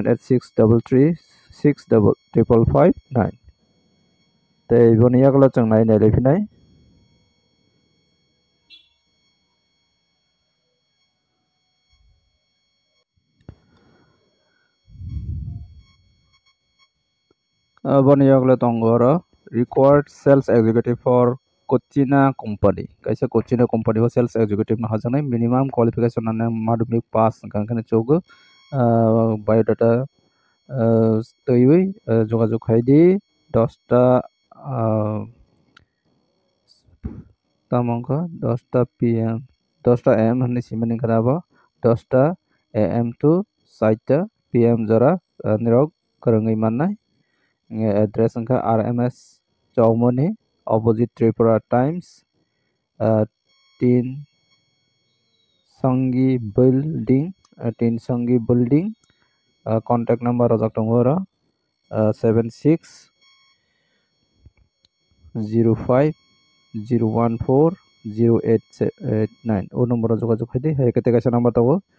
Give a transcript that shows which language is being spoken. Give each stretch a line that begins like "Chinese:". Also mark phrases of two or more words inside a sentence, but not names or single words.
Kok Borok: 9863365559 tei boni yakla chung nai nai lefinai boni yakla tongo oro
English: required sales executive for Cochina company
Kok Borok: kaisa Cochina company o
English: sales executive
Kok Borok: na hajanai
English: minimum qualification
Kok Borok: na madhyamik pass gangkhana chogo biodata toiwi jogajog khaidi 10টা tamangka 10টা PM 10টা AM hani simani karaba 10টা AM to 4টা PM jora nirok korangai mannai address angka RMS Chaumoni opposite Tripura Times 3 Sangi building
English: contact number
Kok Borok: rojak tongo ro 7605014089 o number jogajog khaidi haikate kaisa number tago